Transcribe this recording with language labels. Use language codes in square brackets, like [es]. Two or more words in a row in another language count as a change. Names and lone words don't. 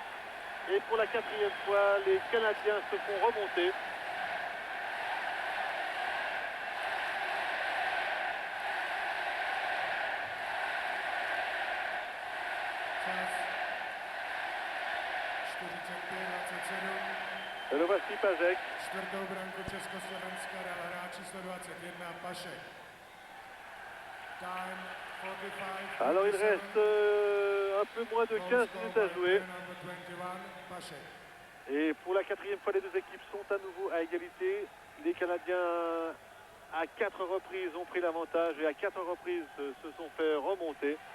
[fr] Et pour la 4e fois, les Canadiens se font remonter. Et le voici Pazek. [cs] Čtvrtou branku Československa dal hráč číslo 21 Pašek. [en] Time 45. [fr] Alors il reste un peu moins de 15 minutes à jouer. Et pour la 4e fois, les deux équipes sont à nouveau à égalité. Les Canadiens, à 4 reprises, ont pris l'avantage et à 4 reprises se sont fait remonter.